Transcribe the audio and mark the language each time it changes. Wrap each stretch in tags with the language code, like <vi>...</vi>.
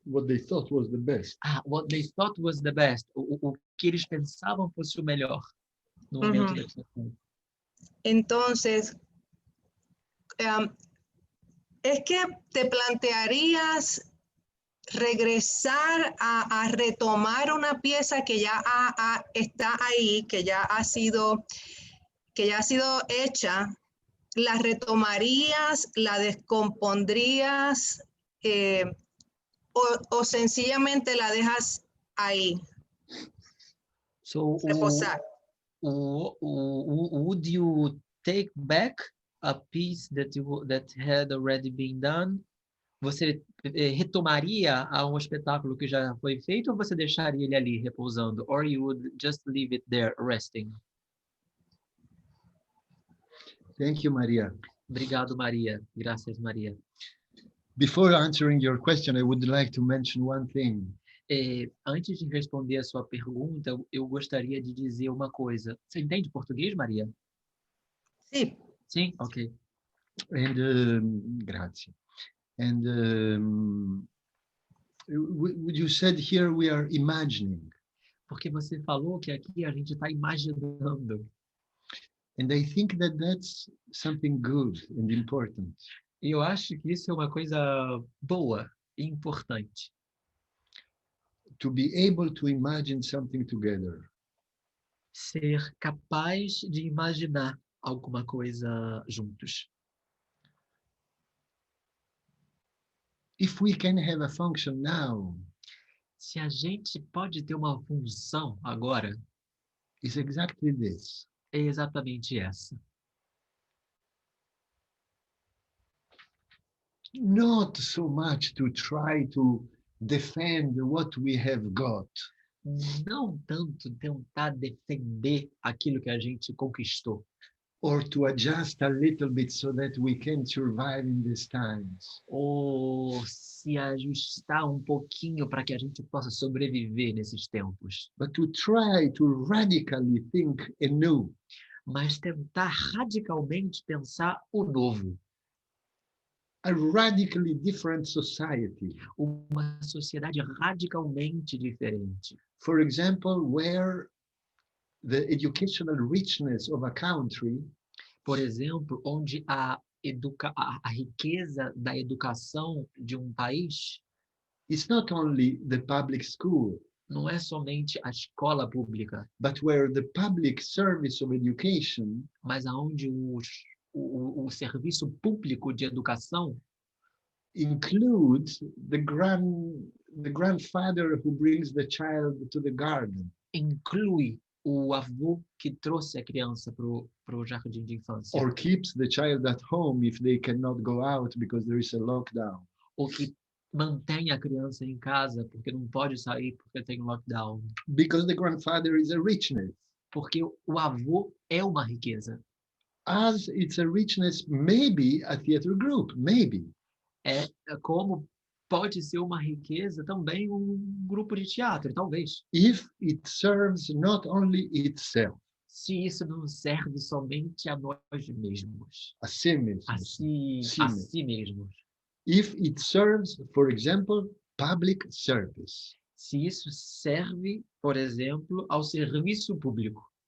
<en>What they thought was the best. What they thought was the best.</en> <pt>O que eles pensavam fosse o melhor no momento da criação.</pt> <es>Entonces, es que te plantearías regresar a retomar una pieza que ya está ahí, que ya ha sido hecha. ¿La retomarías, la descompondrías o sencillamente la dejas ahí?</es> <en>So,</en> <es>reposar.</es> <en>Would you take back a piece that had already been done?</en> <pt>Você retomaria um espetáculo que já foi feito ou você deixaria ele ali repousando?</pt> <en>Or you would just leave it there resting? Thank you, Maria.</en> <pt>Obrigado, Maria. Graças, Maria.</pt> <en>Before answering your question, I would like to mention one thing.</en> <pt>Antes de responder a sua pergunta, eu gostaria de dizer uma coisa. Você entende português, Maria? Sim. Sim? Ok.</pt> <en>And grazie. And you said here we are imagining.</en> <pt>Porque você falou que aqui a gente está imaginando.</pt> <en>And I think that that's something good and important.</en> <pt>E eu acho que isso é uma coisa boa e importante.</pt> <en>To be able to imagine something together.</en> <pt>Ser capaz de imaginar alguma coisa juntos.</pt> <en>If we can have a function now,</en> <pt>Se a gente pode ter uma função agora,</pt> <en>it's exactly this.</en> <pt>é exatamente essa.</pt> <en>Not so much to try to defend what we have got,</en> <pt>Não tanto tentar defender aquilo que a gente conquistou,</pt> <en>or to adjust a little bit so that we can survive in these times.</en> <pt>ou se ajustar um pouquinho para que a gente possa sobreviver nesses tempos,</pt> <en>But to try to radically think anew,</en> <pt>mas tentar radicalmente pensar o novo,</pt> <en>a radically different society.</en> <pt>uma sociedade radicalmente diferente.</pt> <en>For example, where the educational richness of a country</en> <pt>Por exemplo, onde a riqueza da educação de um país</pt> <en>is not only the public school,</en> <pt>não é somente a escola pública,</pt> <en>but where the public service of education</en> <pt>mas aonde o serviço público de educação</pt> <en>includes the grandfather who brings the child to the garden,</en> <pt>inclui o avô que trouxe a criança para o jardim de infância,</pt> <en>or keeps the child at home if they cannot go out because there is a lockdown.</en> <pt>ou que mantém a criança em casa porque não pode sair porque tem lockdown,</pt> <en>Because the grandfather is a richness.</en> <pt>porque o avô é uma riqueza.</pt> <en>As it's a richness, maybe a theater group, maybe.</en> <pt>É como pode ser uma riqueza também um grupo de teatro, talvez.</pt> <en>If it serves not only itself,</en> <pt>Se isso não serve somente a nós mesmos, a si mesmo. a si mesmos.</pt> <en>If it serves, for example, public service.</en> <pt>Se isso serve, por exemplo, ao serviço público,</pt>